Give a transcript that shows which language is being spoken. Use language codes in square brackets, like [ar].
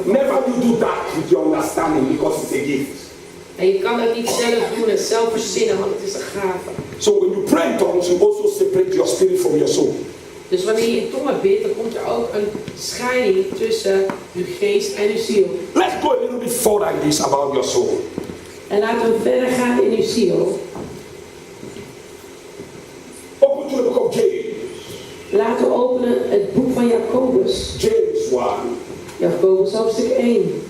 [en] Never you do that with your understanding because it's a gift. [nl] En je kan dat niet zelf doen en zelf verzinnen, want het is een gave. [en] So when you pray in tongues, you also separate your spirit from your soul. [nl] Dus wanneer je in tongen bidt, dan komt er ook een scheiding tussen uw geest en uw ziel. [en] Let's go a little bit further in this about your soul. [nl] En laten we verder gaan in uw ziel. [en] Open to the book of James. [nl] Laten we openen het boek van Jacobus. [en] James 1. [nl] Jacobus hoofdstuk 1.